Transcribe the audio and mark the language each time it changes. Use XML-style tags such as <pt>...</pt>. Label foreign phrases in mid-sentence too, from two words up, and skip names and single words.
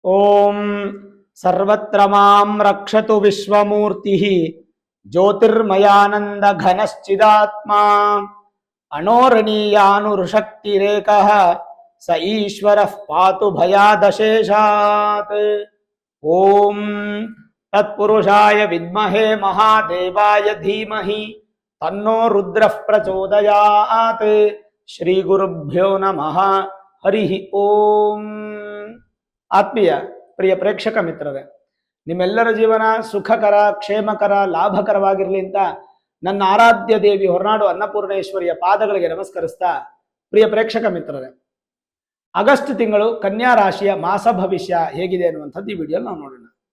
<sa>ಓಂ ಸರ್ವತ್ರ ಮಾಂ ರಕ್ಷತು ವಿಶ್ವಮೂರ್ತಿಃ ಜ್ಯೋತಿರ್ಮಯಾನಂದ ಘನಶ್ಚಿದಾತ್ಮ ಅಣೋರಣೀಯಾನುರುಶಕ್ತಿರೇಕಃ ಸ ಈಶ್ವರಃ ಪಾತು ಭಯಾದಶೇಷಾತ್. ಓಂ ತತ್ಪುರುಷಾಯ ವಿದ್ಮಹೇ ಮಹಾದೇವಾಯ ಧೀಮಹಿ ತನ್ನೋ ರುದ್ರಃ ಪ್ರಚೋದಯಾತ್. ಶ್ರೀ ಗುರುಭ್ಯೋ ನಮಃ. ಹರಿ ಓಂ.</sa> <kn>ಆತ್ಮೀಯ ಪ್ರಿಯ ಪ್ರೇಕ್ಷಕ ಮಿತ್ರರೇ, ನಿಮ್ಮೆಲ್ಲರ ಜೀವನ ಸುಖಕರ, ಕ್ಷೇಮಕರ, ಲಾಭಕರವಾಗಿರಲಿ ಅಂತ ನನ್ನ ಆರಾಧ್ಯ ದೇವಿ ಹೊರನಾಡು ಅನ್ನಪೂರ್ಣೇಶ್ವರಿಯ ಪಾದಗಳಿಗೆ ನಮಸ್ಕರಿಸ್ತಾ, ಪ್ರಿಯ ಪ್ರೇಕ್ಷಕ ಮಿತ್ರರೇ, ಆಗಸ್ಟ್ ತಿಂಗಳು ಕನ್ಯಾ ರಾಶಿಯ ಮಾಸ ಭವಿಷ್ಯ ಹೇಗಿದೆ ಅನ್ನುವಂಥದ್ದು ಈ ವಿಡಿಯೋ ನಾವು ನೋಡೋಣ.</kn>